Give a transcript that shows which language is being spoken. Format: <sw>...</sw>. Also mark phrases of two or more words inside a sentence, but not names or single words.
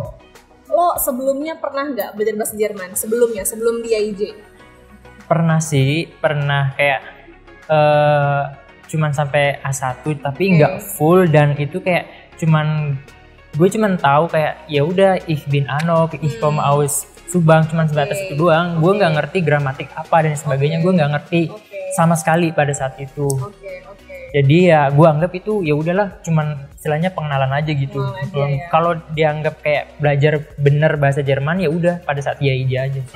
<id>Lo sebelumnya pernah nggak belajar bahasa Jerman? Sebelum di IJ? Pernah sih, kayak cuman sampai A1 tapi nggak full, dan itu kayak gue cuman tahu kayak ya udah</id> <de>ich bin Anok, ich komme aus Subang,</de> <id>cuman sebatas itu doang. Gue nggak ngerti gramatik apa dan sebagainya, gue nggak ngerti sama sekali pada saat itu. Jadi ya gue anggap itu ya udahlah, cuman istilahnya pengenalan aja gitu. Kalau dianggap kayak belajar bener bahasa Jerman ya udah pada saat dia aja sih.</id>